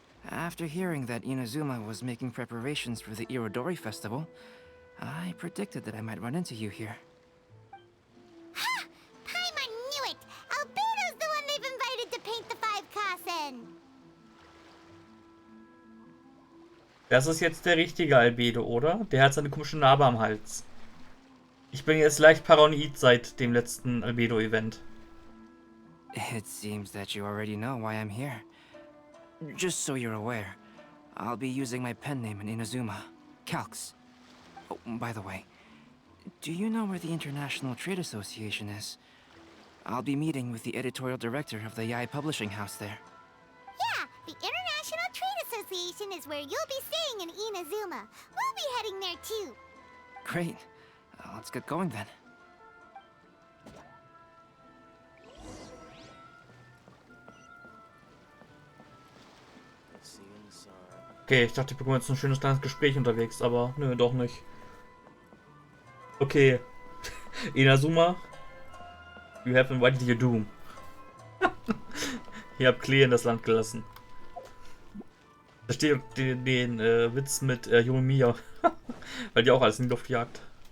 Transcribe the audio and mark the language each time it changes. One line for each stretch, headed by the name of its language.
English: After hearing that Inazuma was making preparations for the Irodori Festival, I predicted that I might run into you here. Ha! Paimon knew it! Albedo's the one they've invited to paint the 5 Kasen!
German: Das ist jetzt der richtige Albedo, oder? Der hat seine komische Narbe am Hals. Ich bin jetzt leicht paranoid seit dem letzten Albedo-Event.
English: It seems that you already know why I'm here. Just so you're aware, I'll be using my pen name in Inazuma, Calx. Oh, by the way, do you know where the International Trade Association is? I'll be meeting with the editorial director of the Yai Publishing House there. Yeah, the International Trade Association is where you'll be staying in Inazuma. We'll be heading there too. Great. Let's get going then.
German: Okay, ich dachte, ich bekomme jetzt ein schönes kleines Gespräch unterwegs, aber nö, doch nicht. Okay.
English: Inazuma, you have invited your doom.
German: Ihr habt Klee in das Land gelassen. Verstehe den Witz mit Yoimiya. Weil die auch alles in die Luft jagt.